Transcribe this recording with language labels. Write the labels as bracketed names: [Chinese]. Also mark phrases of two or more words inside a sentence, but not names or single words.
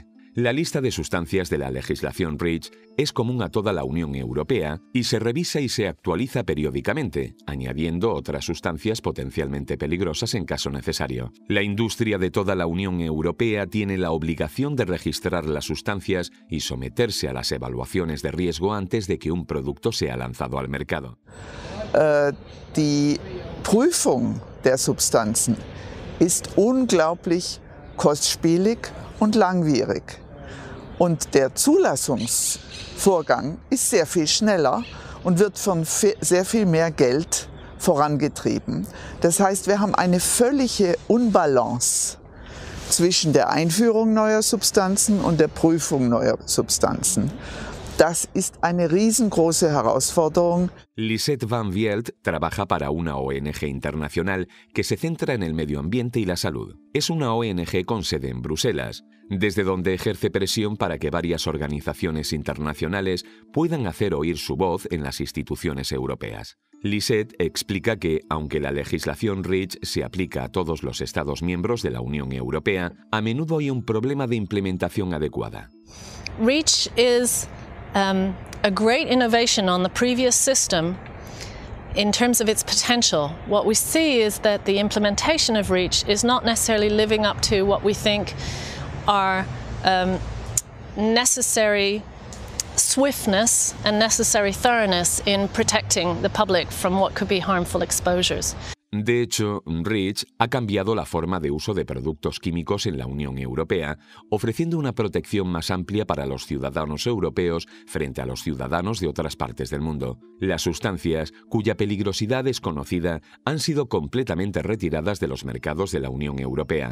[Spanish] La lista de sustancias de la legislación REACH es común a toda la Unión Europea y se revisa y se actualiza periódicamente, añadiendo otras sustancias potencialmente peligrosas en caso necesario. La industria de toda la Unión Europea tiene la obligación de registrar las sustancias y someterse a las evaluaciones de riesgo antes de que un producto sea lanzado al mercado. [German] Die Prüfung der Substanzen ist unglaublich kostspielig und langwierig. Und der Zulassungsvorgang ist sehr viel schneller und wird von sehr viel mehr Geld vorangetrieben. Das heißt, wir haben eine völlige Unbalance zwischen der Einführung neuer Substanzen und der Prüfung neuer Substanzen. Das ist eine riesengroße Herausforderung. [Spanish] Lisette Van Vielt trabaja para una ONG internacional que se centra en el medio ambiente y la salud. Es una ONG con sede en Bruselas, desde donde ejerce presión para que varias organizaciones internacionales puedan hacer oír su voz en las instituciones europeas. Lisette explica que, aunque la legislación REACH se aplica a todos los Estados miembros de la Unión Europea, a menudo hay un problema de implementación adecuada. [English] REACH is a great innovation on the previous system in terms of its potential. What we see is that the implementation of REACH is not necessarily living up to what we think are necessary swiftness and necessary thoroughness in protecting the public from what could be harmful exposures. [Spanish] De hecho, REACH ha cambiado la forma de uso de productos químicos en la Unión Europea, ofreciendo una protección más amplia para los ciudadanos europeos frente a los ciudadanos de otras partes del mundo. Las sustancias, cuya peligrosidad es conocida, han sido completamente retiradas de los mercados de la Unión Europea.